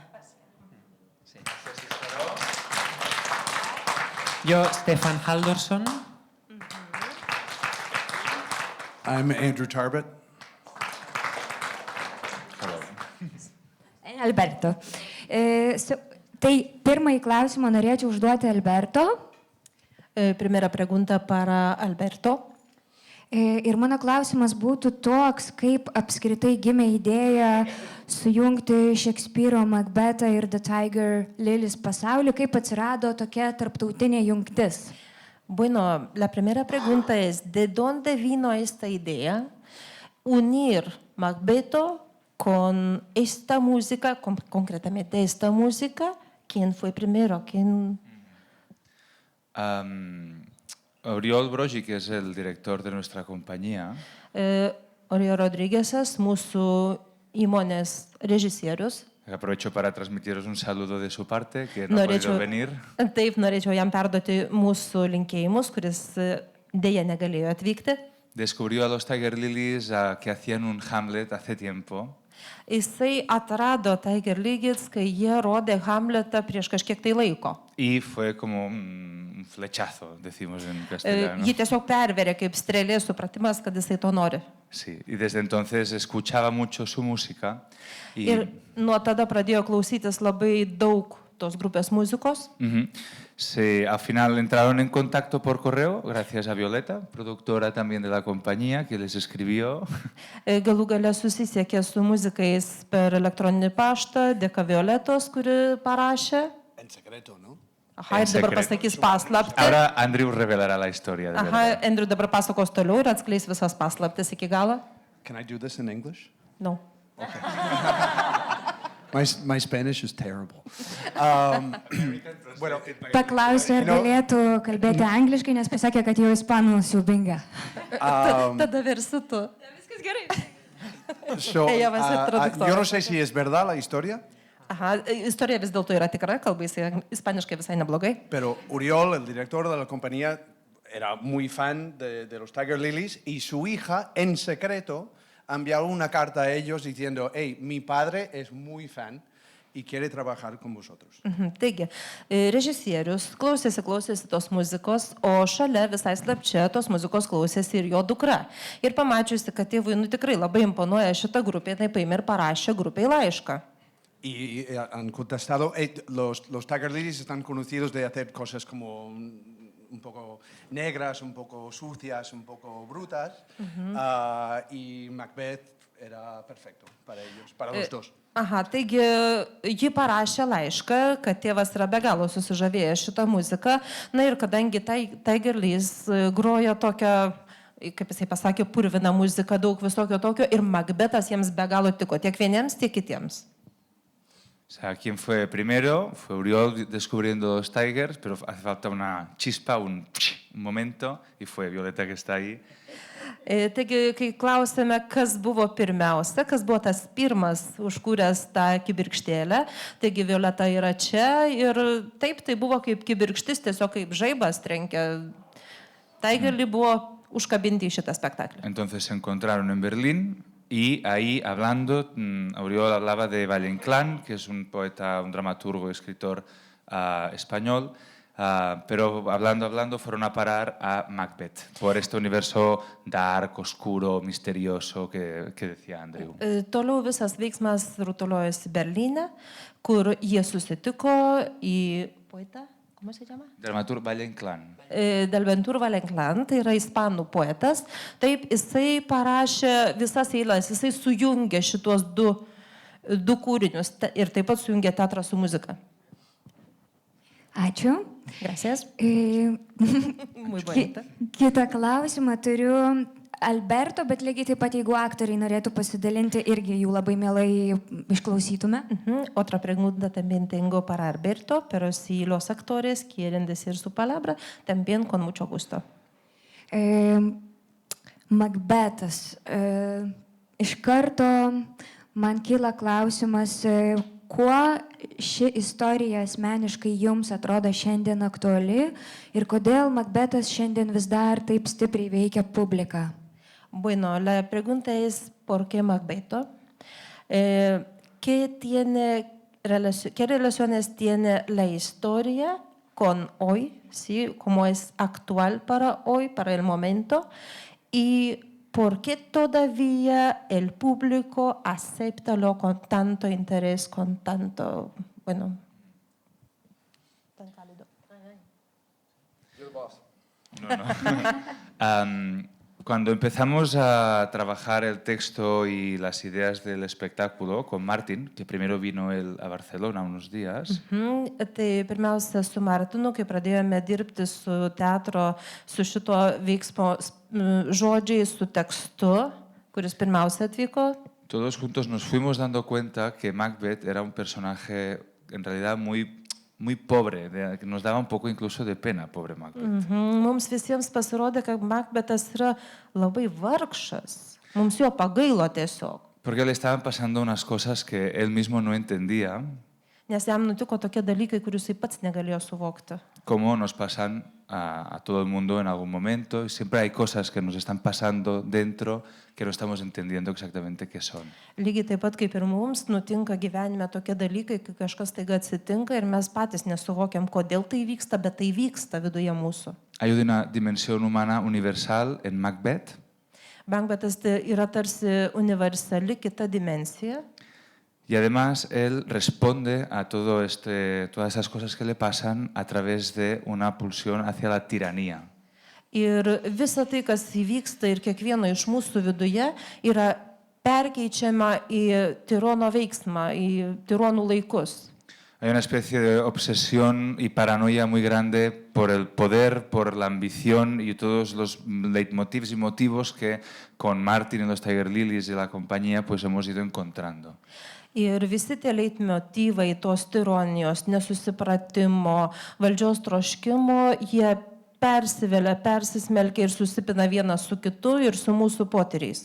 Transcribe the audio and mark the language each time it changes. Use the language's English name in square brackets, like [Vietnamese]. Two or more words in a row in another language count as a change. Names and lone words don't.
[English] Yo, Stefan Haldorsson. I'm Andrew Tarbett. Alberto. [Lithuanian] Tai pirmąjį klausimą norėčiau užduoti Alberto. [Spanish] Primera pregunta para Alberto. [Lithuanian] Ir mano klausimas būtų toks, kaip apskritai gimė idėja sujungti Šekspyro Macbethą ir The Tiger Lilies pasaulį, kaip atsirado tokia tarptautinė jungtis. [Spanish] Bueno, la primera pregunta es, ¿de dónde vino esta idea unir Macbetho con esta música, concretamente esta música? ¿Quién fue primero? Oriol Brogi, que es el director de nuestra compañía, [Lithuanian] Oriol Rodriguezas, mūsų įmonės režisierius. [Spanish] aprovecho para transmitiros un saludo de su parte, que no ha podido venir. [Lithuanian] Taip, norėčiau jam perduoti mūsų linkėjimus, kuris dėja negalėjo atvykti. [Spanish] Descubrió a los Tiger Lilies que hacían un Hamlet hace tiempo. [Lithuanian] Jisai atrado Tiger Lilies, kai jie rodė Hamletą prieš kažkiek tai laiko. [Spanish] Y fue como un flechazo, decimos en castellano. [Lithuanian] Jį tiesiog perverė kaip strėlė supratimas, kad jisai to nori. [Spanish] Sí, y desde entonces escuchaba mucho su música. [Lithuanian] Ir nuo tada pradėjo klausytis labai daug tos grupės muzikos. [Spanish] Al final entraron en contacto por correo, gracias a Violeta, productora también de la compañía, que les escribió. [Lithuanian] Galų gale susisiekė su muzikais per elektroninį paštą, dėka Violetos, kuri parašė. [Spanish] En secreto, ¿no? [Lithuanian] Aha, ir dabar pasakys paslaptį. [Spanish] Ahora Andrew revelará la historia. De Aha, verdad. [Lithuanian] Andrew dabar pasakos toliau ir atskleis visas paslaptis iki galo. [English] Can I do this in English? No. My Spanish is terrible. [Spanish] Bueno, [Lithuanian] Paklausė, ar galėtų kalbėti angliškai, nes pasakė, kad jau ispanų siubinga. Tada versi tu. Viskas gerai. [Spanish] so, Ella va a ser traductora. yo no sé si es verdad la historia, [Lithuanian] Aha, istorija vis dėlto yra tikra, kalba jisai ispaniškai visai neblogai. [Spanish] pero Oriol, el director de la compañía, era muy fan de los Tiger Lilies y su hija, en secreto, ha enviado una carta a ellos diciendo, hey, mi padre es muy fan y quiere trabajar con vosotros. [Lithuanian] Taigi, režisierius klausėsi tos muzikos, o šalia visai slapčia tos muzikos klausėsi ir jo dukra. Ir pamačiusi, kad tėvui tikrai labai imponuoja šitą grupę, tai paėmė ir parašė grupiai laišką. [Spanish] Y han contestado, los Tiger Lilies están conocidos de hacer cosas como un poco negras, un poco sucias, un poco brutas, y Macbeth era perfecto para ellos, para los dos. [Lithuanian] Aha, taigi ji parašė laišką, kad tėvas yra be galo susižavėjęs šitą muziką. Na ir kadangi Tiger Lilies groja tokią, kaip jisai pasakė, purviną muziką, daug visokio tokio, ir Macbethas jiems be galo tiko, tiek vieniems, tiek kitiems. [Spanish] O sea, ¿quién fue primero? Fue Oriol descubriendo los Tigers, pero hace falta una chispa, un momento, y fue Violeta que está ahí. [Lithuanian] Taigi, kai klausėme, kas buvo pirmiausia, kas buvo tas pirmas užkūręs tą kibirkštėlę, taigi Violeta yra čia ir taip, tai buvo kaip kibirkštis, tiesiog kaip žaibas trenkė. Tigerly buvo užkabinti į šitą spektaklį. [Spanish] Entonces se encontraron en Berlín y ahí hablando, Oriol hablaba de Valle Inclán, que es un poeta, un dramaturgo, escritor español, pero hablando fueron a parar a Macbeth, por este universo dark, oscuro, misterioso que decía Andrew. [Lithuanian] Toliau visas veiksmas rutuliojosi Berlyne, kur jie susitiko į poetą, [Spanish] ¿cómo se llama? Dramaturgo Valle Inclán. [Lithuanian] Delventur Valle Inclán, tai yra ispanų poetas. Taip, jisai parašė visas eiles, jisai sujungė šitos du kūrinius ir taip pat sujungė teatrą su muzika. Ačiū. [Spanish] Gracias. Muy bonita. [Lithuanian] Kitą klausimą turiu Alberto, bet lygiai taip pat, jeigu aktoriai norėtų pasidalinti, irgi jų labai mielai išklausytume. [Spanish] Otra pregunta también tengo para Alberto, pero si los actores quieren decir su palabra, también con mucho gusto. [Lithuanian] Macbethas. Iš karto man kyla klausimas, kuo ši istorija asmeniškai jums atrodo šiandien aktuali ir kodėl Macbethas šiandien vis dar taip stipriai veikia publiką? [Spanish] Bueno, la pregunta es ¿por qué Macbeth? ¿Qué relaciones tiene la historia con hoy? ¿Sí? ¿Cómo es actual para hoy, para el momento? ¿Y por qué todavía el público acepta lo con tanto interés, con tanto, bueno, tan cálido? Cuando empezamos a trabajar el texto y las ideas del espectáculo con Martin, que primero vino él a Barcelona unos días. [Lithuanian] Tai pirmiausia su Martinu, kai pradėjome dirbti su teatro, su šito veiksmo žodžiais, su tekstu, kuris pirmiausia atvyko. [Spanish] Todos juntos nos fuimos dando cuenta que Macbeth era un personaje en realidad muy muy pobre, que nos daba un poco incluso de pena, pobre Macbeth. [Lithuanian] Mums visiems pasirodė, kad Makbetas yra labai vargšas. Mums jo pagailo tiesiog. [Spanish] Porque le estaban pasando unas cosas que él mismo no entendía, [Lithuanian] Nes jam nutiko tokie dalykai, kurių jisai pats negalėjo suvokti. [Spanish] como nos pasan a todo el mundo en algún momento. Y siempre hay cosas que nos están pasando dentro que no estamos entendiendo exactamente qué son. [Lithuanian] Lygiai taip pat kaip ir mums nutinka gyvenime tokie dalykai, kai kažkas taiga atsitinka ir mes patys nesuvokiam, kodėl tai vyksta, bet tai vyksta viduje mūsų. [Spanish] Hay una dimensión humana universal en Macbeth, [Lithuanian] Makbetas tai yra tarsi universali kita dimensija. [Spanish] y además él responde a todas esas cosas que le pasan a través de una pulsión hacia la tiranía. [Lithuanian] Ir visa tai, kas įvyksta ir kiekvieno iš mūsų viduje, yra perkeičiama į tirono veiksmą, į tironų laikus. [Spanish] Hay una especie de obsesión y paranoia muy grande por el poder, por la ambición y todos los leitmotivs y motivos que con Martin y los Tiger Lilies y la compañía pues hemos ido encontrando. [Lithuanian] Ir visi tie leitmotyvai tos tironijos, nesusipratimo, valdžios troškimo, jie persivelia, persismelkia ir susipina vienas su kitu ir su mūsų potyriais.